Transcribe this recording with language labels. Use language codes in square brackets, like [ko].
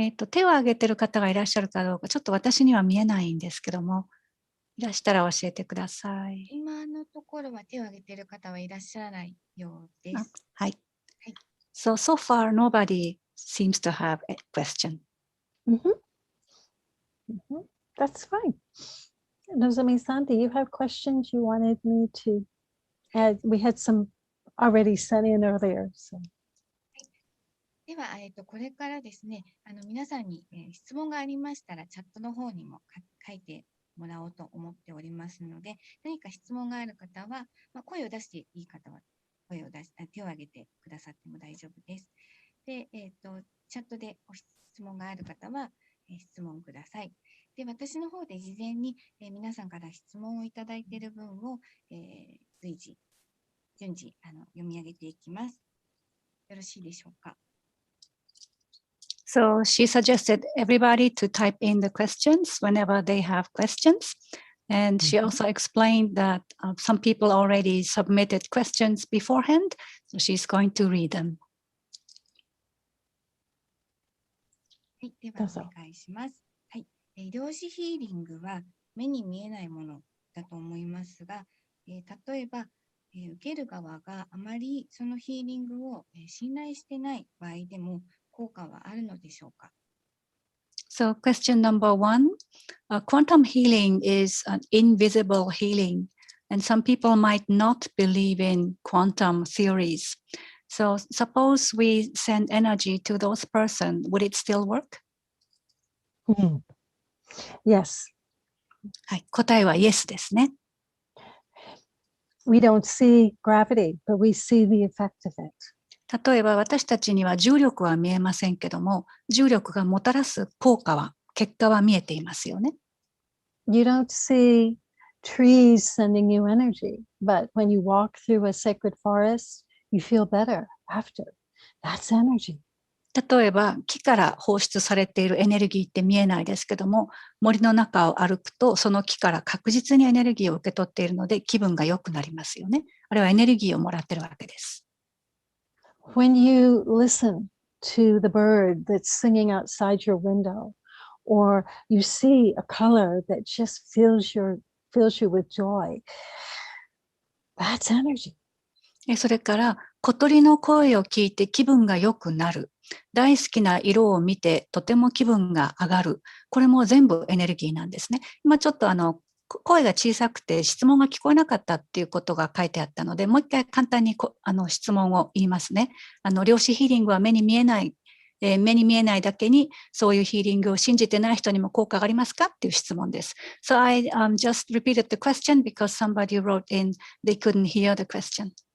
[ja] 手を挙げてる方がいらっしゃるかどうか、ちょっと私には見えないんですけども、いらしたら教えてください。今のところは手を挙げている方はいらっしゃらないようです。はい。はい。 [en] So far nobody seems to have a question. That's fine. Nozomi-san, do you have questions you wanted me to add? We had some already sent in earlier. So. [ja] では、これからですね、皆さんに、質問がありましたら、チャットの方にも書いてもらおうと思っておりますので、何か質問がある方は、声を出していい方は手を挙げてくださっても大丈夫です。で、チャットでご質問がある方は、質問ください。で、私の方で事前に、皆さんから質問をいただいている分を、順次読み上げていきます。よろしいでしょうか。 [en] So she suggested everybody to type in the questions whenever they have questions. And she also explained that some people already submitted questions beforehand. So she's going to read them. [ja] はい、ではお願いします。はい、量子ヒーリングは目に見えないものだと思いますが、例えば、受ける側があまりそのヒーリングを信頼してない場合でも効果はあるのでしょうか？ [en] So question number 1, quantum healing is an invisible healing, and some people might not believe in quantum theories. So suppose we send energy to those person, would it still work? Yes. [ja] はい、答えは Yes ですね。 [en] We don't see gravity, but we see the effect of it. [ja] 例えば私たちには重力は見えませんけども、重力がもたらす効果は、結果は見えていますよね。 [en] You don't see trees sending you energy, but when you walk through a sacred forest, you feel better after. That's energy. [ja] 例えば木から放出されているエネルギーって見えないですけども、森の中を歩くとその木から確実にエネルギーを受け取っているので気分が良くなりますよね。あれはエネルギーをもらってるわけです。 [en] When you listen to the bird that's singing outside your window, or you see a color that just fills you with joy. That's energy. [ja] それから小鳥の声を聞いて気分が良くなる。大好きな色を見てとても気分が上がる。これも全部エネルギーなんですね。今ちょっと声が小さくて質問が聞こえなかったっていうことが書いてあったので、もう一回簡単に質問を言いますね。量子ヒーリングは目に見えない、目に見えないだけにそういうヒーリングを信じてない人にも効果がありますかっていう質問です。 [en] So I just repeated the question because somebody wrote in they couldn't hear the question.